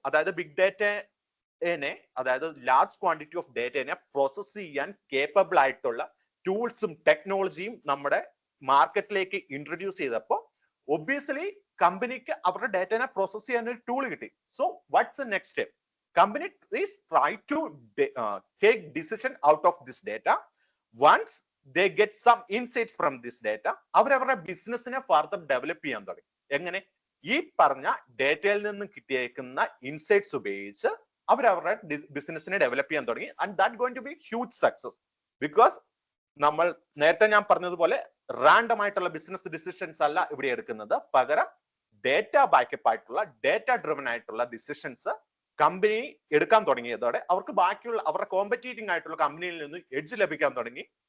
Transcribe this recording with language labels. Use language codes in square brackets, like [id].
[ml] അതായത് ബിഗ് ഡേറ്റനെ, അതായത് large quantity of ഡേറ്റനെ process ചെയ്യാൻ കേപ്പബിൾ ആയിട്ടുള്ള ടൂൾസും ടെക്നോളജിയും നമ്മുടെ മാർക്കറ്റിലേക്ക് ഇൻട്രൊഡ്യൂസ് ചെയ്തപ്പോൾ ഒബ്വിയസ്ലി കമ്പനിക്ക് അവരുടെ ഡേറ്റനെ പ്രോസസ് ചെയ്യാൻ ഒരു ടൂൾ കിട്ടി. [en] So what's the next step? Company is try to take decision out of this data. Once they get some insights from this data, [ml] അവരവരുടെ ബിസിനസിനെ ഫർദർ ഡെവലപ്പ് ചെയ്യാൻ തുടങ്ങി. എങ്ങനെ? ഈ പറഞ്ഞ ഡേറ്റയിൽ നിന്ന് കിട്ടിയേക്കുന്ന ഇൻസൈറ്റ്സ് ഉപയോഗിച്ച് അവരവരുടെ ബിസിനസിനെ ഡെവലപ്പ് ചെയ്യാൻ തുടങ്ങി. [en] And that going to be huge success. [ml] Because നമ്മൾ നേരത്തെ ഞാൻ പറഞ്ഞതുപോലെ റാൻഡം ആയിട്ടുള്ള ബിസിനസ് ഡിസിഷൻസ് അല്ല ഇവിടെ എടുക്കുന്നത്, പകരം ഡേറ്റ ബാക്കപ്പ് ആയിട്ടുള്ള ഡേറ്റ ഡ്രിവൻ ആയിട്ടുള്ള ഡിസിഷൻസ് കമ്പനി എടുക്കാൻ തുടങ്ങിയതോടെ അവർക്ക് ബാക്കിയുള്ള അവരുടെ കോമ്പറ്റീറ്റിംഗ് ആയിട്ടുള്ള കമ്പനിയിൽ നിന്ന് എഡ്ജ് ലഭിക്കാൻ തുടങ്ങി.